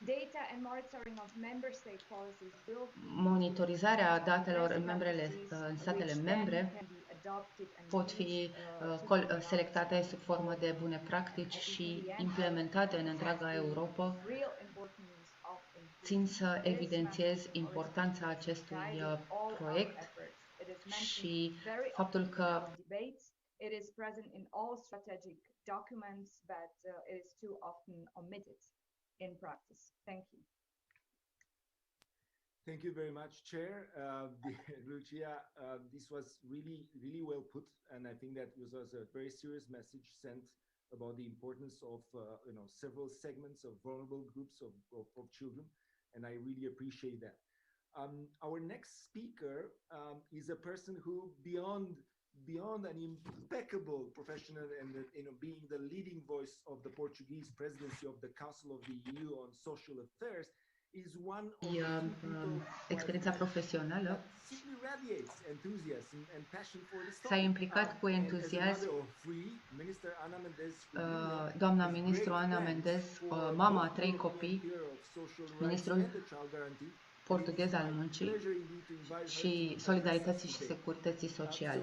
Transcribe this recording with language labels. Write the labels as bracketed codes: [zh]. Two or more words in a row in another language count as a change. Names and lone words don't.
[ro] Monitorizarea datelor în statele membre pot fi selectate sub formă de bune practici și implementate în întreaga Europa. Țin să evidențiez importanța acestui proiect și faptul că [en] Thank you very much, Chair. Lucia, this was really well put, and I think that was a very serious message sent about the importance of several segments of vulnerable groups of children, and I really appreciate that. Our next speaker is a person who, beyond an impeccable professional and being the leading voice of the Portuguese presidency of the Council of the EU on Social Affairs, [ro] experiența profesională, s-a implicat cu entuziasm doamna ministru Ana Mendes, mama a 3 copii, ministrul portughez al muncii și solidarității și securității sociale.